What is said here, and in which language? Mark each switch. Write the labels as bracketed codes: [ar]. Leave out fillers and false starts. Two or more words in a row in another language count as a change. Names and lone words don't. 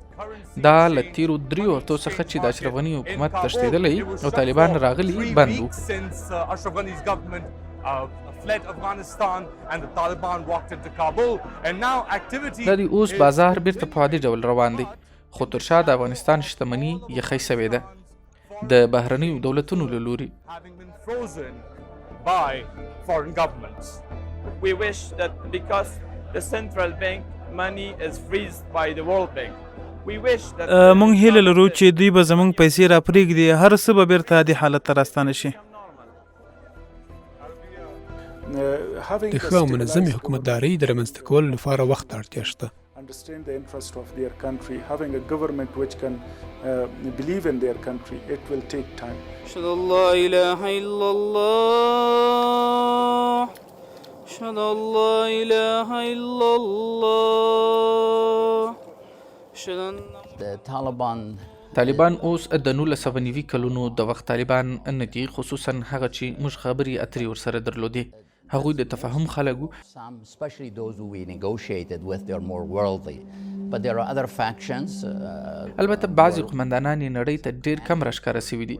[ps] دا له تیرو 3 هفتو څخه چې د اشرف غني حکومت تښتېدلی او طالبان راغلي بند وو. دا د اوس بازار بیرته په عادي ډول روان دی، خو تر شا د افغانستان شتمني یخی سوې ده د بهرنیو دولتونو له لوري. [en] We wish that because the central bank money is freezed by the World Bank. We wish that [ps] مونږ هیله لرو چې دوی به زموږ پیسې را پرېږدي، هر څه به بیرته عادي حالت ته راستانه شي. د ښه او منظمې حکومتدارۍ د رامنځته کولو لپاره وخت ته اړتیا شته. [en] understand the interest of their country, having a government which can believe in their country, it will take time. [ar] أشهد أن لا إله إلا الله أشهد أن لا إله إلا الله أشهد أن [ps] طالبان اوس د 1990 کلونو د وخت طالبان نه دي، خصوصا هغه چې موږ خبرې اترې ورسره درلودې. هغوی د تفاهم خلک وو. البته بعضې قمندانان یې نړۍ ته ډېر کم راښکاره سوي دي.